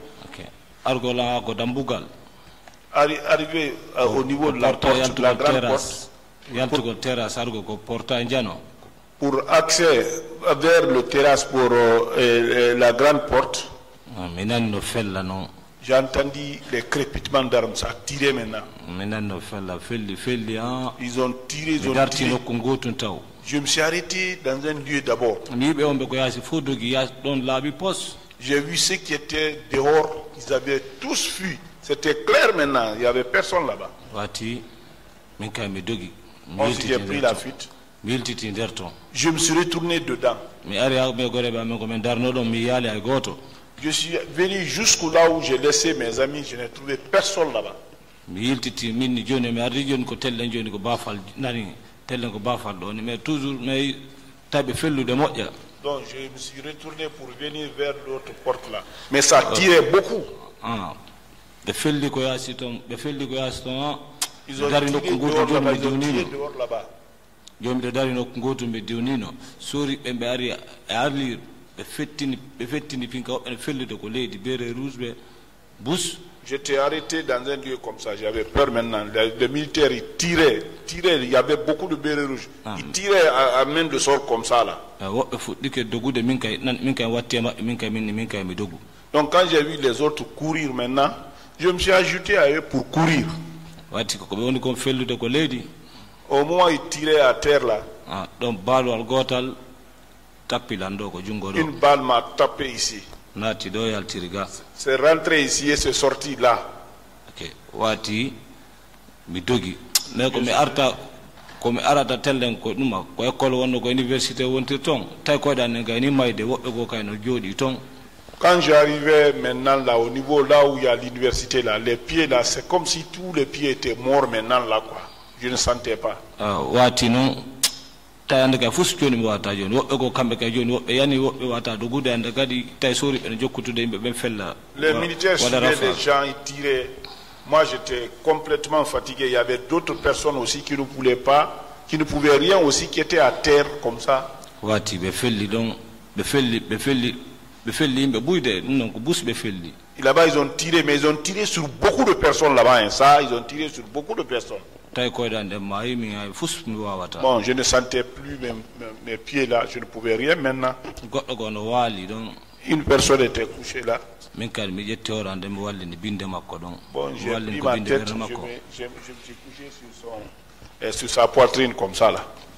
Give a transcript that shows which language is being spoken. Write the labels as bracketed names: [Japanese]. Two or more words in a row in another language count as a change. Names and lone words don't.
[French] Arrivé au niveau de la porte, de la grande porte, pour accès vers le terrasse pour la grande porte, j'ai entendu les crépitements d'armes, ça a tiré maintenant. Ils ont tiré, Je me suis arrêté dans un lieu d'abord. [Fula] mi ɓe on ɓe ko yaasi fof dogi yaas ɗon laaɓi poste. [French] J'ai vu ceux qui étaient dehors, ils avaient tous fui. C'était clair maintenant, il n'y avait personne là-bas. [Fula] wati min kay mi dogi [French] Ensuite, j'ai pris la fuite. [Fula] mi yiltiti nder toon [French] Je me suis retourné dedans. [Fula] mi ari haɓe goreɓe amen komin darno ɗon mi yaali hay gooto. [French] Je suis venu jusqu'au là où j'ai laissé mes amis, je n'ai trouvé personne là-bas. [Fula] mi yiltiti min ni joni mi ardi joni ko tellen joni ko bafal nani tellen ko bafal ɗo ni [French] mais toujours mais [Fula] tawi ɓe fellude moƴƴa. [French] Donc je me suis retourné pour venir vers l'autre porte là. Mais ça tirait beaucoup. [Fula] ɓe felli ko yaasi toon ɓe felli ko yaasi toon [French] Ils ont [Fula] dari [French] tiré [Fula] nokku [French] dehors [Fula] goto joni [French] là-bas, [Fula] mi [French] ils ont tiré [Fula] diwnino [French] dehors là-bas. [Fula] joni mbiɗa dari nokku goto mi diwnino sori ɓe ɓe ari e arlir ɓe fettini pinka woɓɓe ne fellude ko leydi beere rouge ɓe bus. [French] J'étais arrêté dans un lieu comme ça, j'avais peur maintenant. Les militaires, ils tiraient, il y avait beaucoup de bérets rouges. Ils tiraient à main de sort comme ça là. [Fula] woɓɓe fuɗɗike dogude min kay watti e maɓɓe min kay mi dogu. [French] Donc quand j'ai vu les autres courir maintenant, je me suis ajouté à eux pour courir. [Fula] watti koko ɓe woni kon fellude ko leydi. [French] Au moment où ils tiraient à terre là, [Fula] ɗon baalowal gootal tappilan ɗo ko junngo ɗo [French] une balle m'a tapé ici. [Fula] naati ɗo yaltiri ga. [French] C'est rentré ici et c'est sorti là. [Fula] ok wati mi dogi mais komi arata tellen ko ɗuma ko école wonno ko université wontir toon tawi koyɗanen kay ni mayde woɓɓe go kay no jooɗi toon. [French] Quand j'arrivais maintenant là, au niveau là où il y a l'université là, les pieds là, c'est comme si tous les pieds étaient morts maintenant là quoi. Je ne sentais pas. [Fula] wati noon tawi ande kay fof joni mi wata joni woɓɓe ko kamɓe kay joni woɓɓe yani woɓɓe wata dogude ande kadi tawi sori ɓene jokkutude yimɓe ɓen fella. [French] Les militaires suivaient les gens, ils tiraient. Moi j'étais complètement fatigué. Il y avait d'autres personnes aussi qui ne pouvaient rien aussi, qui étaient à terre comme ça. [Fula] wati ɓe felli ɗon ɓe felli yimɓe ɓuyde ɗum noon ko bus ɓe felli. [French] Et là-bas ils ont tiré, mais ils ont tiré sur beaucoup de personnes là-bas. Hein. Ça, ils ont tiré sur beaucoup de personnes. Bon, je ne sentais plus mes pieds là, je ne pouvais rien maintenant. Une personne était couchée là. Bon, j'ai pris ma tête, je me suis couché sur sa poitrine comme ça là.